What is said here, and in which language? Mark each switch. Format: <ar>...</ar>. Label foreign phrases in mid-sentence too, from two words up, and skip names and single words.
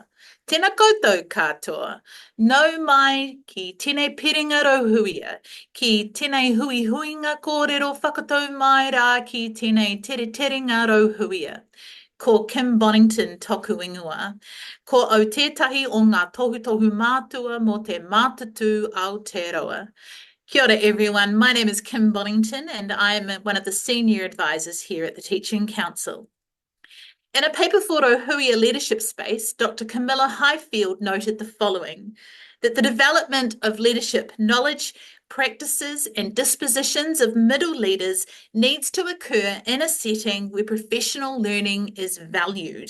<mi>Tēnā koutou katoa, nau mai ki tēnei piringa rauhuia, ki tēnei hui huinga kōrero whakatau mai rā ki tēnei tere terenga rauhuia. Ko Kim Bonington toku ingoa, ko au tētahi o ngā tohutohu mātua mo te mātatu Aotearoa. Kia ora,</mi> <en>everyone. My name is Kim Bonington, and I am one of the senior advisors here at the Teaching Council. In a paper for Rauhuia Leadership Space, Dr. Camilla Highfield noted the following, that the development of leadership knowledge, practices and dispositions of middle leaders needs to occur in a setting where professional learning is valued.</en>